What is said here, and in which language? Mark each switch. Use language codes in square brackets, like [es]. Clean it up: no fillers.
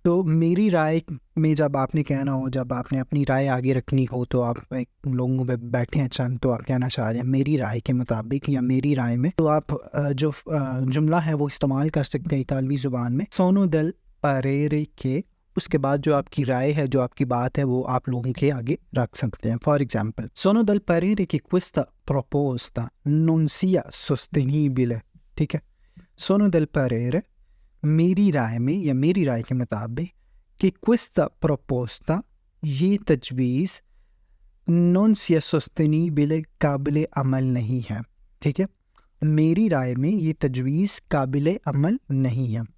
[hi] तो मेरी राय में जब आपने कहना हो, जब आपने अपनी राय आगे रखनी हो, तो आप लोगों में बैठे हैं चंद, तो आप कहना चाह रहे हैं मेरी राय के मुताबिक या मेरी राय में, तो आप जो जुमला है वो इस्तेमाल कर सकते हैं इतालवी ज़ुबान में, [it] सोनो दिल परेरे के। [hi] उसके बाद जो आपकी राय है, जो आपकी बात है, वो आप लोगों के आगे रख सकते हैं। [en] for example, [it] सोनो दल parere che questa proposta non sia sostenibile। [hi] ठीक है, [it] सोनो दल parere, [hi] मेरी राय में या मेरी राय के मुताबिक, कि [it] questa proposta, [hi] ये तजवीज़, [it] non sia sostenibile, [hi] काबिल अमल नहीं है। ठीक है, मेरी राय में ये तजवीज़ काबिल अमल नहीं है।